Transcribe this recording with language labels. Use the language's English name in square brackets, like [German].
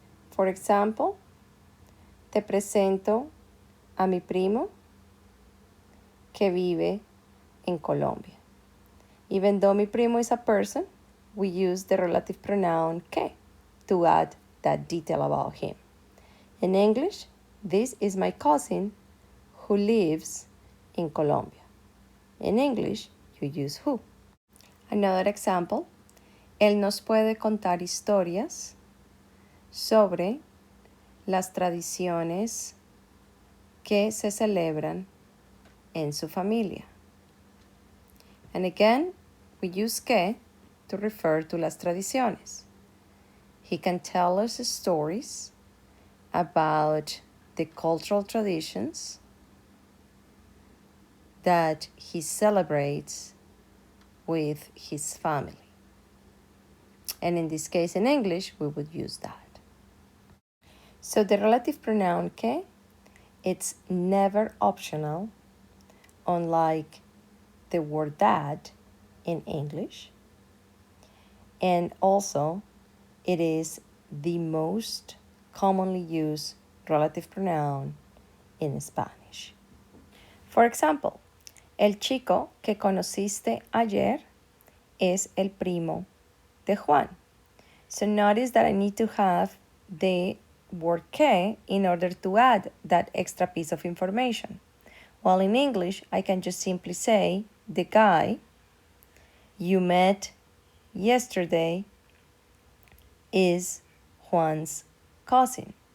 [English] For example, [Spanish] te presento a mi primo que vive en Colombia. [English] Even though [Spanish] mi primo [English] is a person, we use the relative pronoun que to add that detail about him. In English, this is my cousin who lives in Colombia. In English, you use who. Another example, [Spanish] él nos puede contar historias sobre las tradiciones que se celebran en su familia. [English] And again, we use que to refer to [Spanish] las tradiciones. [English] He can tell us stories about the cultural traditions that he celebrates with his family. And in this case, in English, we would use that. So the relative pronoun que, it's never optional, unlike the word that in English. And also, it is the most commonly used relative pronoun in Spanish. For example, [Spanish] el chico que conociste ayer es el primo de Juan. [English] So notice that I need to have the word que in order to add that extra piece of information. While in English, I can just simply say, the guy you met yesterday is Juan's cousin.